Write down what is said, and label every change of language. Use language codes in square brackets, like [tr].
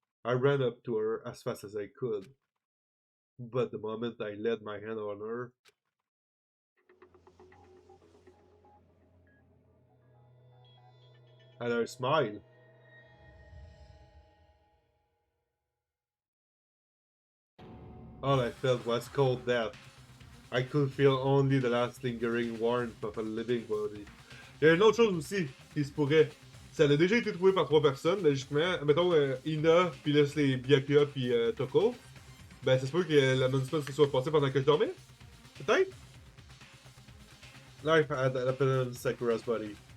[en] I ran up to her as fast as I could. But the moment I laid my hand on her, and her smile, all I felt was cold death. I could feel only the last lingering warmth of a living body. [fr] Il y a une autre chose aussi qui se pourrait. Ça a déjà été trouvé par 3 personnes, logiquement. Mettons Ina, puis là c'est Byakuya, puis Toko. Ben, ça se peut que la non-spell se soit passée pendant que je dormais. Peut-être? [en] Life had happened on Sakura's body.